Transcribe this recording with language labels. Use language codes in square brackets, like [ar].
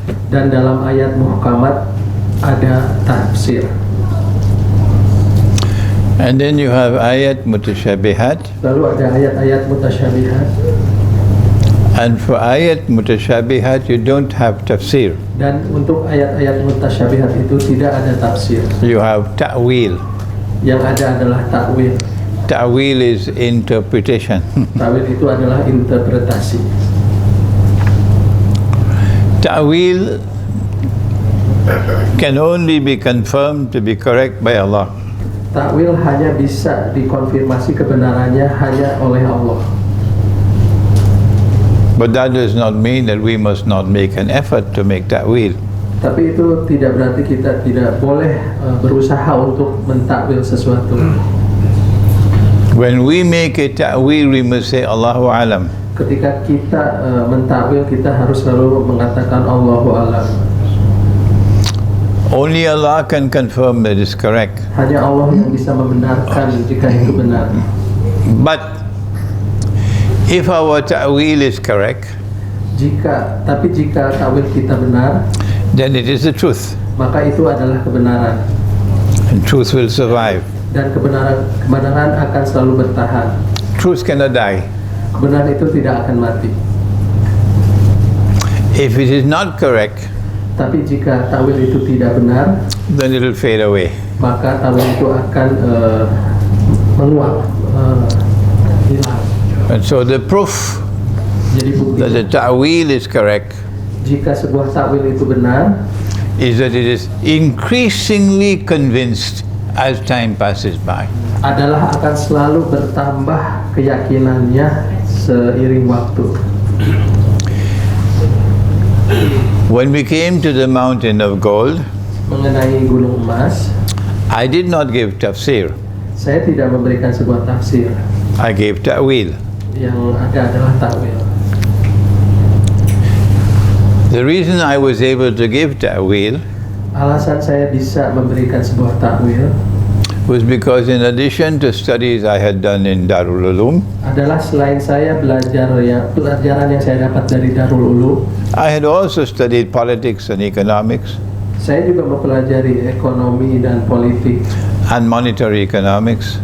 [id] dan dalam ayat muhkamat ada tafsir. [en] And then you have ayat mutashabihat, [id] Lalu ada ayat-ayat mutasyabihat, [en] And for ayat mutasyabihat, you don't have tafsir. [id] Dan untuk ayat-ayat mutasyabihat itu tidak ada tafsir. [en] You have ta'wil. [id] Yang ada adalah takwil. [en] Ta'wil is interpretation. [id] Takwil itu adalah interpretasi. [en] Ta'wil can only be confirmed to be correct by Allah. [id] Takwil hanya bisa dikonfirmasi kebenarannya hanya oleh Allah. [en] But that does not mean that we must not make an effort to make ta'wil. [id] Tapi itu tidak berarti kita tidak boleh berusaha untuk mentakwil sesuatu. [en] When we make a ta'wil, we must say Allahu alam. [id] Ketika kita mentakwil, kita harus selalu mengatakan Allahu alam. [en] Only Allah can confirm that it's correct. [id] Hanya Allah yang bisa membenarkan jika itu benar. [en] But if our ta'wil is correct, [id] Jika takwil kita benar, [en] then it is the truth, [id] maka itu adalah kebenaran. [en] and truth will survive. [id] Dan kebenaran akan selalu bertahan. [en] Truth cannot die. [id] Kebenaran itu tidak akan mati. [en] If it is not correct, [id] Tapi jika takwil itu tidak benar, [en] then it will fade away. [id] maka takwil itu akan menguap, hilang. [en] And so the proof [id] Jadi bukti [en] that the ta'wil is correct [id] jika sebuah takwil itu benar [en] is that it is increasingly convinced as time passes by. [id] adalah akan selalu bertambah keyakinannya seiring waktu. [en] When we came to the mountain of gold, [id] Mengenai gunung emas, [en] I did not give tafsir. [id] saya tidak memberikan sebuah tafsir. [en] I gave ta'wil. [id] Yang ada adalah takwil. [en] The reason I was able to give ta'wil [id] Alasan saya bisa memberikan sebuah takwil [en] was because in addition to studies I had done in Darul Ulum, [id] adalah selain saya pelajaran yang saya dapat dari Darul Ulum, [en] I had also studied politics and economics [id] saya juga mempelajari ekonomi dan politik [en] and monetary economics.